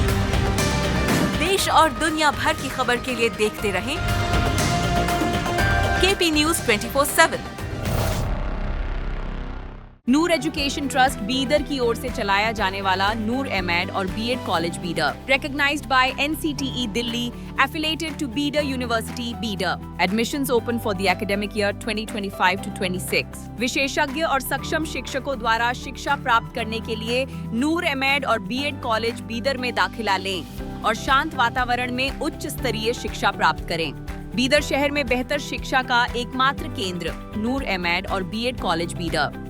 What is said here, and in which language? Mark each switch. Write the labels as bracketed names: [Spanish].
[Hindi] देश और दुनिया भर की खबर के लिए देखते रहें केपी न्यूज 24/7। नूर एजुकेशन ट्रस्ट बीदर की ओर से चलाया जाने वाला नूर एमएड और BEd college Bidar, [English] recognized by NCTE Delhi, affiliated to Bidar University Bidar. Admissions open for the academic year 2025 to 26. [Hindi] विशेषज्ञ और सक्षम शिक्षकों द्वारा शिक्षा प्राप्त करने के लिए नूर एमएड और बीएड कॉलेज बीदर में दाखिला लें और शांत वातावरण में उच्च स्तरीय शिक्षा प्राप्त करें। बीदर शहर में बेहतर शिक्षा का एकमात्र केंद्र नूर एमएड और बीएड कॉलेज बीदर।